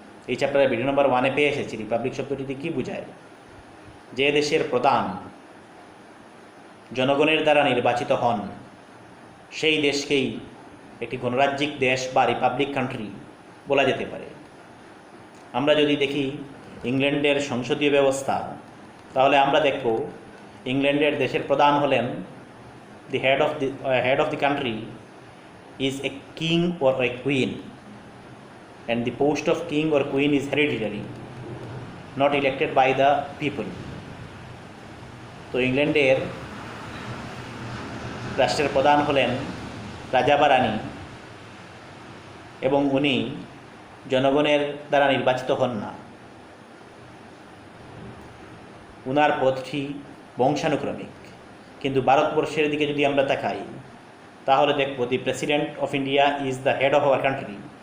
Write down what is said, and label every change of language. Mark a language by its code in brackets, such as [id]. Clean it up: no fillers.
[bn] এই চ্যাপ্টারের ভিডিও নম্বর 1-এ পেয়ে এসেছি রিপাবলিক শব্দটিতে কী বোঝায়। যে দেশের প্রধান জনগণের দ্বারা নির্বাচিত হন সেই দেশকেই একটি গণরাজ্যিক দেশ বা রিপাবলিক কান্ট্রি বলা যেতে পারে। আমরা যদি দেখি ইংল্যান্ডের সংসদীয় ব্যবস্থা, তাহলে আমরা দেখব ইংল্যান্ডের দেশের প্রধান হলেন [en] the head of the country is a king or a queen, and the post of king or queen is hereditary, not elected by the people. [bn] তো ইংল্যান্ডের রাষ্ট্রের প্রধান হলেন রাজা বা রানী, এবং উনি জনগণের দ্বারা নির্বাচিত হন না। উনার পদটি বংশানুক্রমিক। কিন্তু ভারতবর্ষের দিকে যদি আমরা তাকাই, তাহলে দেখব [en] The president of India is the head of our country.